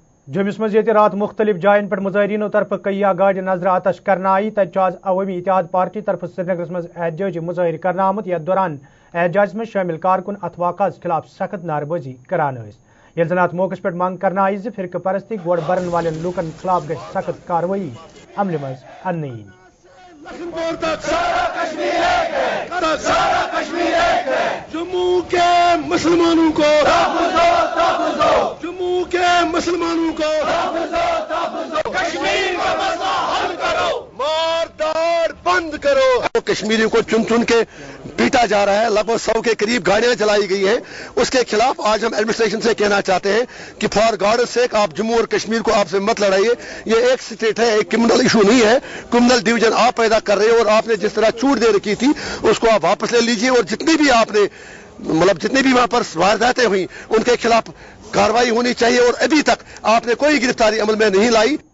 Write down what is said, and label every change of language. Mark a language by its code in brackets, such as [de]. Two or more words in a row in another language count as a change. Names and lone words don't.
[ks] جمس مز رات مختلف جائن پر مظاہرینوں طرف کئی گاڑی نظر آتش کرنا آئی تج عوامی اتحاد پارٹی طرف سرینگرس مز احتجاجی مظاہر کرنا آمت یتھ دوران [ur] احتجاج میں شامل [ks] کارکن ات واقعس خلاف سخت نعرہ بازی کران یل زن ات موقع پہ منگ کرنا آئی فرقہ پرستی گوڑ برن والن لوکن خلاف گژھِ سخت کاروٲیی عملہِ مز اننہٕ یِنۍ [ur] جموں کے مسلمانوں کو جموں کے مسلمانوں کو کشمیر کا مسئلہ حل کرو مار داڑ بند کرو کشمیریوں کو چن چن کے پیٹا جا رہا ہے لگ بھگ 100 کے قریب گاڑیاں چلائی گئی ہیں اس کے خلاف آج ہم ایڈمنسٹریشن سے کہنا چاہتے ہیں کہ [en] for God sake [ur] آپ جموں اور کشمیر کو آپ سے مت لڑائیے یہ ایک اسٹیٹ ہے ایک [en] criminal issue [ur] نہیں ہے [en] criminal division [ur] آپ پیدا کر رہے ہیں اور آپ نے جس طرح چھوٹ دے رکھی تھی اس کو آپ واپس لے لیجیے اور جتنی بھی آپ نے جتنی بھی وہاں پر وارداتیں ہوئی ان کے خلاف کارروائی ہونی چاہیے اور ابھی تک آپ نے کوئی گرفتاری عمل میں نہیں لائی